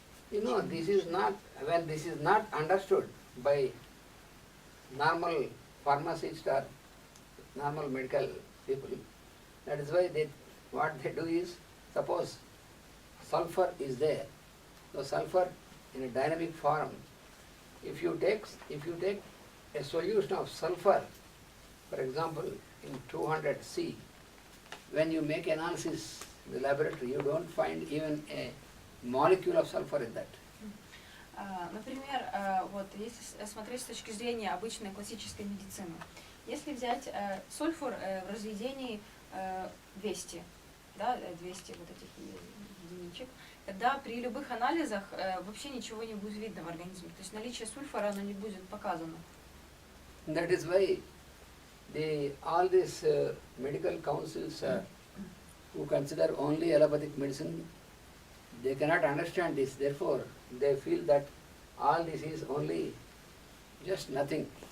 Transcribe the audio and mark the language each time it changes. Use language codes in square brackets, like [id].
[en] This is not, when this is not understood by normal pharmacists or normal medical people, that is why what they do is, suppose sulfur is there, so sulfur in a dynamic form, if you take a solution of sulfur, for example, in 200 C, when you make analysis in the laboratory, you don't find even a molecule of sulfur in that. [ru] Например, вот если смотреть с точки зрения обычной классической медицины, если взять сульфур в разведении 200, да, 200 вот этих единичек, тогда при любых анализах вообще ничего не будет видно в организме. То есть наличие сульфура оно не будет показано. [en] That is why all these medical councils who consider only allopathic medicine, they cannot understand this. Therefore, they feel that all this is only just nothing.